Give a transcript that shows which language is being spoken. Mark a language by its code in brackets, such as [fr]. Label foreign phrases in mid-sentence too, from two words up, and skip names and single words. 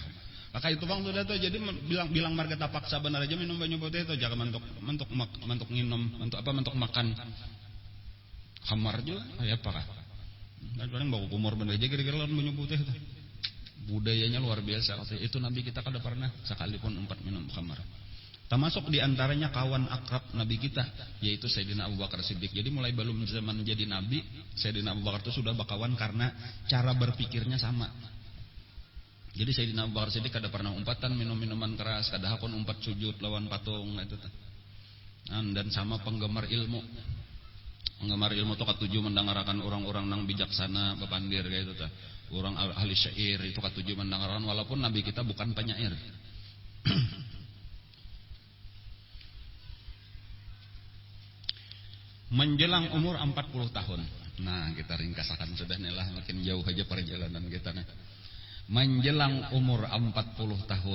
[bjn] Maka itu bang sudah tuh, jadi bilang marga tapak saban aja minum banyu putih itu, jangan mentok minum, mentok makan khamar juga, ya apa kah? Dan paling bawa kumur bener aja kira-kira lawan banyu putih itu. [id] Budayanya luar biasa. [bjn] Itu Nabi kita kada pernah sekalipun umpat minum khamar. [id] Termasuk diantaranya kawan akrab Nabi kita, yaitu Sayyidina Abu Bakar Siddiq. [bjn] Jadi mulai belum zaman jadi Nabi, Sayyidina Abu Bakar itu sudah bakawan karena cara berpikirnya sama. Jadi Sayyidina Abu Bakar Siddiq kada pernah umpatan minum minuman keras, kada hakun umpat sujud lawan patung itu. Dan sama penggemar ilmu. Penggemar ilmu itu katuju mendengarkan orang-orang nang bijaksana, bepandir kayak itu tah. Orang ahli syair itu katuju mendengarkan, walaupun Nabi kita bukan penyair. [id] Menjelang umur 40 tahun. [bjn] Nah, kita ringkasakan sudah nih lah, makin jauh aja perjalanan kita nih. [id] Menjelang umur 40 tahun.